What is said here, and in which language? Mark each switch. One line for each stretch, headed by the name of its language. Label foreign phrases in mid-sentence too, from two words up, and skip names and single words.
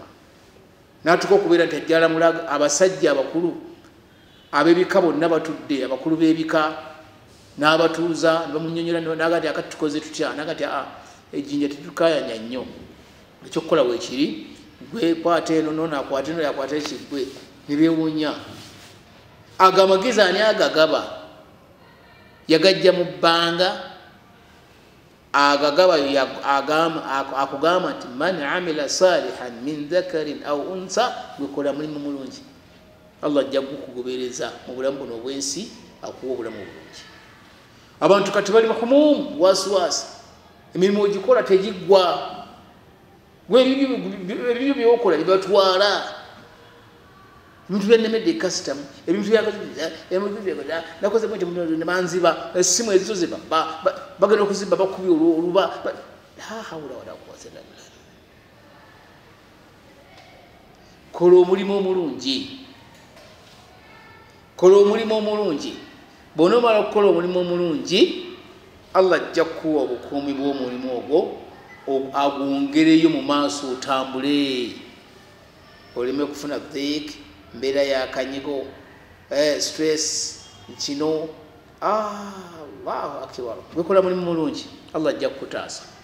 Ganda: N'atuuka okubeera nti ajja alamula abasajja abakulu ab'ebika bonna batudde, abakulu b'ebika n'abatuuza ne bamunnyonnyola, naga nti akati tukoze tutya, naga nti ejjinja tetukayanya nnyo, ekyokukola weekiri, gwe kwata eno noonakwata eno yakwata ekigwe, ne beewuunya. Ago amagezi ani agagaba? Yagajja mu bbanga, agagaba akugamba nti
Arabic: من عمل صالحا من ذكر أو أنثى,
Ganda: gwekola mulimu mulungi, Allah ajja kukugobereza mu bulamu buno obwensi, akuwa obulamu obulungi. Abantu kati bali mahumumu, wasiwasi, emirimu ogikola tegiggwa, gwe ebibyo byokola bibatwala, ebintu byannemedde ekasitamu, ebintu nakoze bwenti nebanziba essimu ezizo ziba bagenda okuzibba bakubye oluba,
Arabic: لا حول ولا قوة إلا بالله.
Ganda: Kola omulimu omulungi, kola omulimu omulungi. Bw'onoomala okukola omulimu omulungi, Allah ajja kukuwa obukuumi bw'omulimu ogwo, agwongereyo mu maaso otambule oleme kufuna dhik mbeera yakanyigo stress kino
Arabic: الله أكبر
Ganda: wekola mulimu mulungi Allah ajja kukutaasa